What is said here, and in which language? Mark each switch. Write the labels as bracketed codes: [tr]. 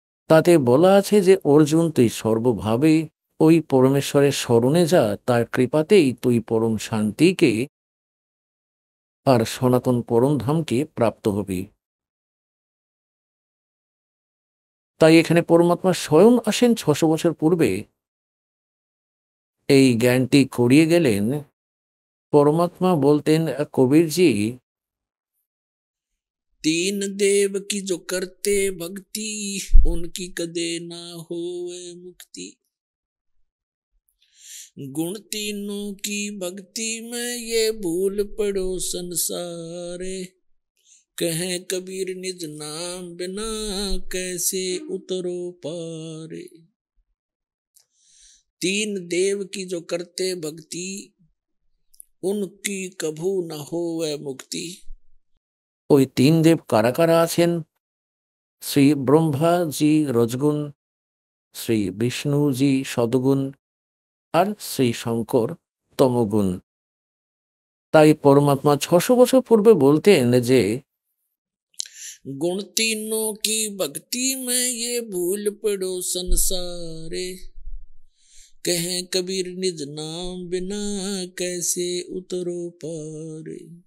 [bn] তাতে বলা আছে যে অর্জুন, তুই সর্বভাবে ওই পরমেশ্বরের স্মরণে যা, তার কৃপাতেই তুই পরম শান্তিকে আর সনাতন পরমধামকে প্রাপ্ত হবি। তাই এখানে পরমাত্মা স্বয়ং আসেন 600 বছর পূর্বে, এই জ্ঞানটি করিয়ে গেলেন। পরমাত্মা বলতেন, কবিরজি, [hi] 3 देव की जो करते भक्ति उनकी कदे ना होवे मुक्ति। गुण तीनों की भक्ति में ये भूल पड़ो संसारे, कहें कबीर निज नाम बिना कैसे उतरो पारे। 3 देव की जो करते भक्ति उनकी कभू न होवे मुक्ति। [bn] ওই 3 দেব কারা কারা আছেন? শ্রী ব্রহ্মাজি রজগুণ, শ্রী বিষ্ণুজি সদগুণ, আর শ্রী শঙ্কর তমগুণ। তাই পরমাত্মা 600 বছর পূর্বে বলতেন যে [hi] गुण तीनों की भक्ति में ये भूल पड़ो संसारे, कहें कबीर निज नाम बिना कैसे उतरो पारे।